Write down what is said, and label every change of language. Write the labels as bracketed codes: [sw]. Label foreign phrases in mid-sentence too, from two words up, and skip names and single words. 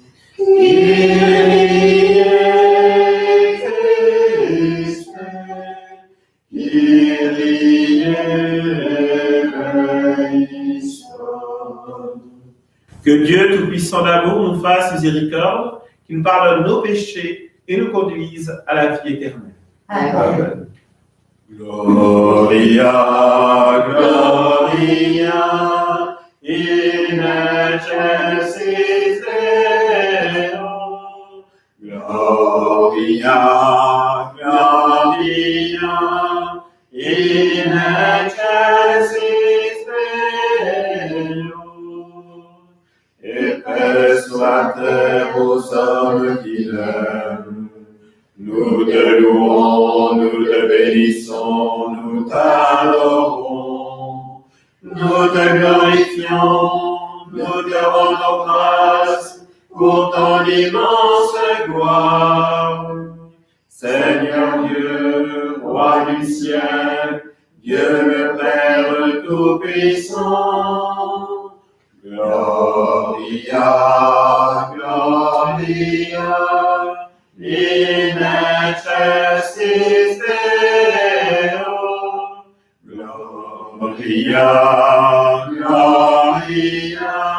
[el] Kyrie Christe, Kyrie eleison. [fr] Que Dieu Tout-Puissant d'amour nous fasse miséricorde, qu'il nous pardonne nos péchés et nous conduise à la vie éternelle. Amen. [la] Gloria, Gloria, in excelsis Deo. Gloria, Gloria, in excelsis Deo. [fr] Et paix soit aux hommes qui l'aiment. Nous te louons, nous te bénissons, nous t'adorons. Nous te glorifions, nous te rendons grâce pour ton immense gloire. Seigneur Dieu, Roi du ciel, Dieu le Père Tout-Puissant. [la] Gloria, Gloria, in excelsis Deo. Gloria, Gloria,